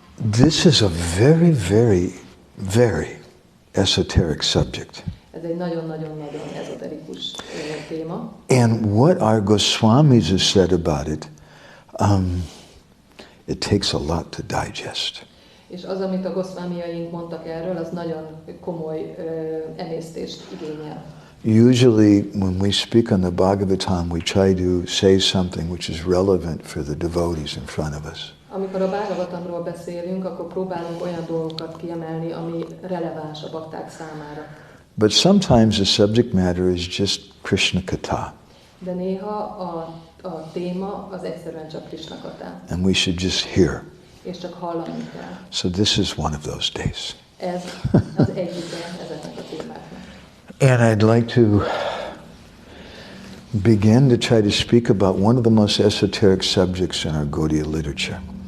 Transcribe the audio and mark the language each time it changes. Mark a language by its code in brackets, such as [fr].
[en] This is a very, very, very esoteric subject. [hu] Ez egy nagyon-nagyon-nagyon ezoterikus téma. [en] And what our Goswamis have said about it, it takes a lot to digest. [hu] És az, amit a Goswamiaink mondtak erről, az nagyon komoly emésztést igényel. [en] Usually when we speak on the Bhagavatam, we try to say something which is relevant for the devotees in front of us. [hu] Amikor a Bhagavatamról beszélünk, akkor próbálunk olyan dolgokat kiemelni, ami releváns a bakták számára. [en] But sometimes the subject matter is just Krishna Katha. [hu] De néha a téma az egyszerűen csak Krishna Katha. [en] And we should just hear. [hu] És csak hallani kell. [en] So this is one of those days. [hu] Ez az egyike ezeknek a témáknak. [en] And I'd like to begin to try to speak about one of the most esoteric subjects in our Gaudiya literature.